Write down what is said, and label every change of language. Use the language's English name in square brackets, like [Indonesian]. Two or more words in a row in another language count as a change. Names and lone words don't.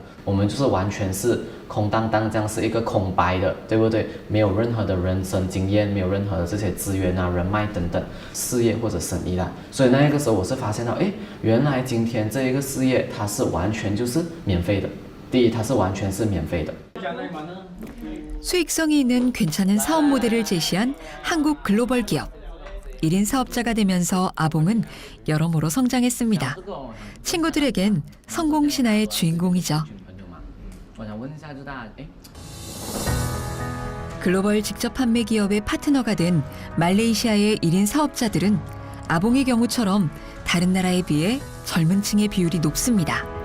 [Chinese] 我们就是完全是空荡荡这样，是一个空白的，对不对？没有任何的人生经验，没有任何的这些资源啊、人脉等等，事业或者生意啦。所以那一个时候我是發現到，原來今天這一個事業它是完全就是免費的。第一，它是完全是免費的。 [Korean] 수익성이 있는 괜찮은 사업 모델을 제시한 한국 글로벌 기업. 1인 사업자가 되면서 아봉은 여러모로 성장했습니다. 친구들에겐 성공 신화의 주인공이죠. 글로벌 직접 판매 기업의 파트너가 된 말레이시아의 1인 사업자들은 아봉의 경우처럼 다른 나라에 비해 젊은 층의 비율이 높습니다.